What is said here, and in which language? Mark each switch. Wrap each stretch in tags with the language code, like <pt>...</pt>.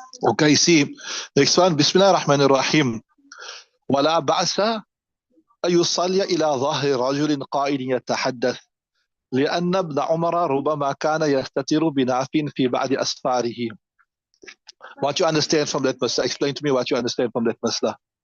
<en>Okay, see, next one,</en> <ar>بسم الله الرحمن الرحيم. ولا بأس أن يصلي إلى ظهر رجل قائد يتحدث لأن ابن عمر ربما كان يستتر بناف في بعض أسفاره.</ar> <en>What you understand from that masla? Explain to me what you understand from that masla.</en>